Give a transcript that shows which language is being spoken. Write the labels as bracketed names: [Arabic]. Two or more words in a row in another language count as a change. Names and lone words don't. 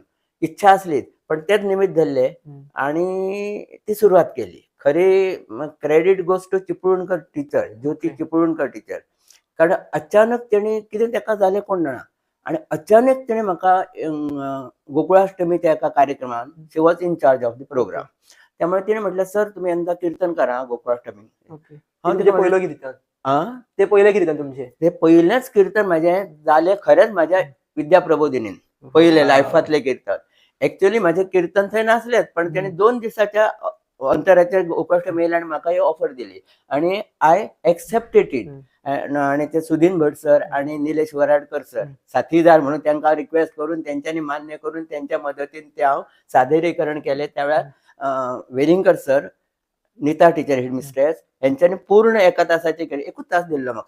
[Marathi] इच्छा असलीच, पण तेच निमित्त धरले आणि ती सुरवात केली. [English] खरी credit goes to चिपळूणकर teacher, ज्योती चिपळूणकर teacher. [Konkani] कारण अचानक तेणी कितें तेका जालें कोण जाणा आणि अचानक तेणे म्हाका गोकुळाष्टमीच्या एका कार्यक्रमान [English] She was in charge of the program. [Marathi] त्यामुळे तिने म्हटलं, सर तुम्ही यंदा कीर्तन करा गोकुळाष्टमी. पहिलं कीर्तन ते पहिलं कीर्तन तुमचे? ते पहिलेच कीर्तन माझे झाले खरेंच माझ्या विद्या प्रबोधिनीन. [Konkani] पहिले लायफातले कीर्तन. ऍक्च्युअली माझे कीर्तन थंय नासलेच, पण त्याने 2 दिसाच्या अंतराच्या गोकुळाष्टमी येयला आणि म्हाका ही ऑफर दिली आणि [English] I accepted it. [Marathi] आणि ते सुधीन भट सर आणि निलेश वराडकर सर साथीदार म्हणून त्यांना रिक्वेस्ट करून त्यांच्यानी मान्य करून त्यांच्या मदतीन ते हांव सादरीकरण केले. त्यावेळेस वेलिंगकर सर, नीता टीचर हेडमिस्ट्रेस यांच्यानी पूर्ण एका तासाचे एकूच तास दिल्लो म्हाका.